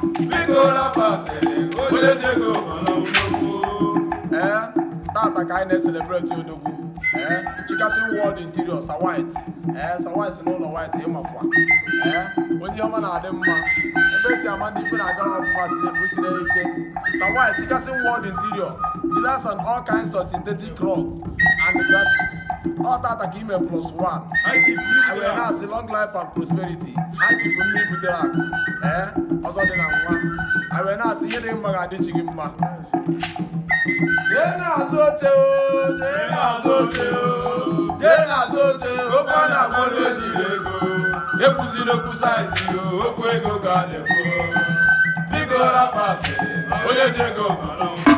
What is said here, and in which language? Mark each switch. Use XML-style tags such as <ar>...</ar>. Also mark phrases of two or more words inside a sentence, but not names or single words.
<ig>Biko rapụ asịrị, onye ji ego bụ odogwu o. Eh, tata ka anyị na-eselebreti odogwu. Eh, chikasị world interior, Sir White. Eh, Sir White n'ụlọ White, ị makwa. Eh, onye ọma na-adị mma. Ebe esi ama ndị ife na-aga ọfụma si na-ebu si n'ike.</ig> <en>Sir White, Chikasin World Interior, dealers and all kinds of synthetic rock and grasses.</en> <ig>Ọ tata ka ime plus one.</ig> <en>High Chief, I will announce long life and prosperity.</en> <ig>High Chief, mmiri butere akụ. Eh, ọzọ dị na nwa.</ig> <en>I will announce</en> <ig>ihe dị mma ga-adị chi gị mma. Jee n'azụ oche o, jee n'azụ oche o, jee n'azụ oche, okwu a na-agwa onye jiri ego. Ekwuzina okwu saizi o, okwu ego ka a na-ekwu. Biko rapụ asịrị, onye ji ego gbalụ.</ig>